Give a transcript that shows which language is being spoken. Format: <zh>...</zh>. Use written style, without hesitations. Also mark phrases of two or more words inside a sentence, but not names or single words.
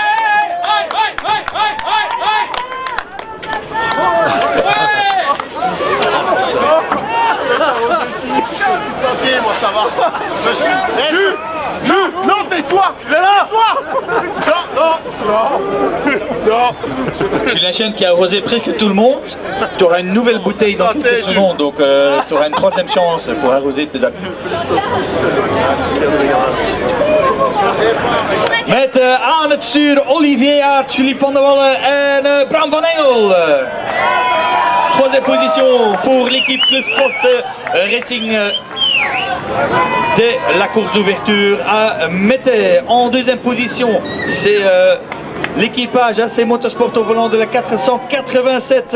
<fr>Moi ça va. Non, tais-toi. Il est là. Non. Julien Chêne qui a arrosé presque tout le monde. Tu auras une nouvelle bouteille dans quelques secondes, donc tu auras une troisième chance pour arroser tes amis.</fr> <nl>Met aan het stuur Olivier Aert, Philippe van der Wallen en Bram van Engel.</nl> <fr>Troisième position pour l'équipe Club Sport Racing dès la course d'ouverture à Mété. En deuxième position, c'est l'équipage AC Motorsport au volant de la 487.</fr>